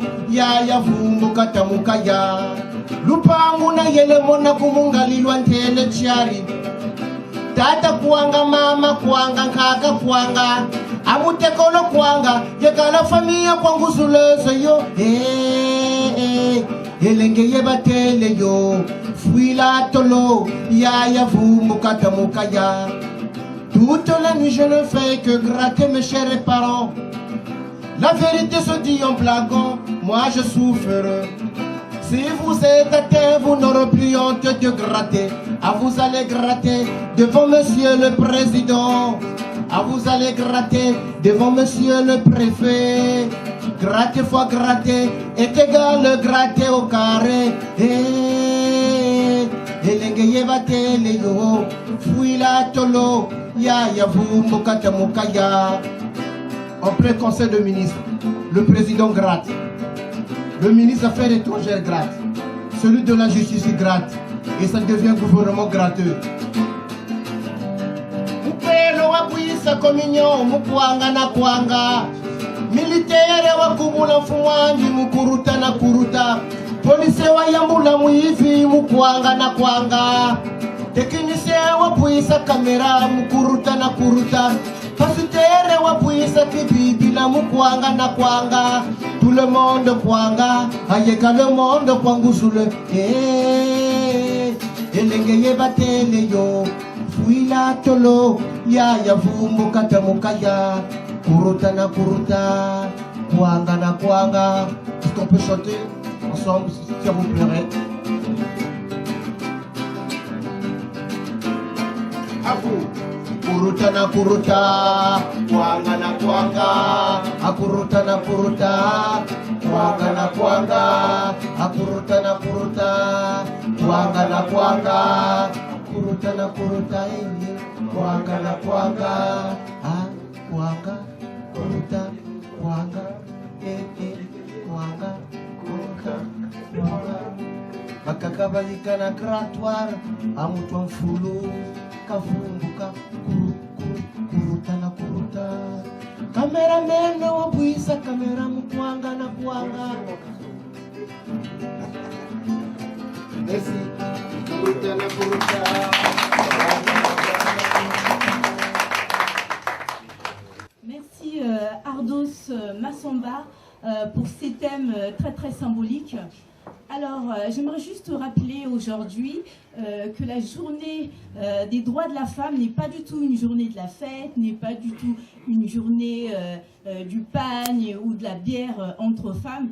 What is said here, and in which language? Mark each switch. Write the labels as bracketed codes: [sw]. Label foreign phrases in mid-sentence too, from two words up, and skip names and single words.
[kg] ya vumbu katamukaya lupangu na yele mona kumungalilwa ntele chari tata kuanga mama kuanga nkaka kuanga amutekolo kuanga yekala familia kwangu zulezo yo elengeye batele yo fuila tolo ya vumbu katamukaya. [fr] Toute la nuit je ne fais que gratter mes chers parents. La vérité se dit en blaguant, moi je souffre. Si vous êtes atteint, vous n'aurez plus honte de gratter. Ah, vous allez gratter devant monsieur le président. Ah, vous allez gratter devant monsieur le préfet. Gratter fois gratter est égal gratter au carré. [kg] Elengeye batele yo fuila tolo ya vumbu katamukaya. [fr] En plein conseil de ministres, le président gratte, le ministre des Affaires étrangères gratte, celui de la justice gratte, et ça devient gouvernement gratteux. [kg] Upelo wakuisa communion mukwanga na kwanga, militaire wakubula mfuwanji mukuruta na kuruta, polisi wayambula muivi mukwanga na kwanga, technicien wapuisa kamera mukuruta na kuruta, pasteur wapuisa kibibi na mukwanga na kwanga, [fr] tout le monde [kg] kwanga, ayeka [fr] le monde [kg] kwangusule. Elengeye batele yo fuila tolo ya vumbu katamukaya, kuruta na kuruta, kwanga na kwanga. [fr] Est-ce qu'on peut chanter ensemble si ça vous plairait? À vous. [kg] Kuruta na kuruta, kwanga na kwanga, akuruta na kuruta, kwanga na kwanga, akuruta na kuruta, kwanga na kwanga, kuruta na kuruta, kwanga na kwanga, kwanga, kuruta, kwanga, kwanga, kuruta, kwanga. Bakakabalika na grattoir, amutwa mfulu, kavumbuka, kuruta na kuruta. Cameraman wapuisa kamera mukwanga na kwanga. [fr] Merci. [kg] Kuruta na kuruta. [fr] Merci Ardos Massamba pour ces thèmes très très symboliques. Alors, j'aimerais juste rappeler aujourd'hui que la journée des droits de la femme n'est pas du tout une journée de la fête, n'est pas du tout une journée du pagne ou de la bière entre femmes.